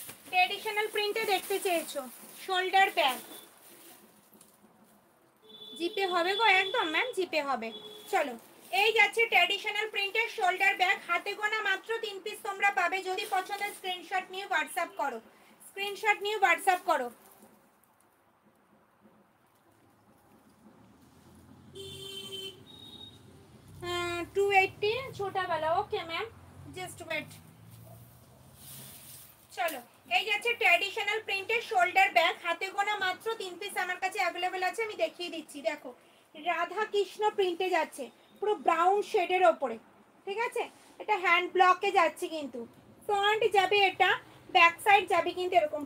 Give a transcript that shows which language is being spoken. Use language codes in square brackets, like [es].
[bn] Traditional প্রিন্টে দেখতে চেয়েছো, shoulder bag, জিপে হবে গো, একদম ম্যাম জিপে হবে। চলো এই যাচ্ছে ট্র্যাডিশনাল প্রিন্টের শোল্ডার ব্যাগ, হাতে গোনা মাত্র 3 পিস তোমরা পাবে। যদি পছন্দ স্ক্রিনশট নিয়ে হোয়াটসঅ্যাপ করো, স্ক্রিনশট নিয়ে হোয়াটসঅ্যাপ করো। [hi] 280 छोटा वाला, ओके मैम, जस्ट वेट। [bn] চলো এই যাচ্ছে ট্র্যাডিশনাল প্রিন্টের শোল্ডার ব্যাগ, হাতে গোনা মাত্র 3 পিস আমার কাছে অ্যাভেলেবেল আছে, আমি দেখিয়ে দিচ্ছি। দেখো রাধা কৃষ্ণ প্রিন্টে যাচ্ছে, পুরো ব্রাউন শেডের ওপরে, ঠিক আছে? এটা হ্যান্ড ব্লকে যাচ্ছে, কিন্তু ফ্রন্ট যাবে এটা, ব্যাক সাইড যাবে কিন্তু এরকম।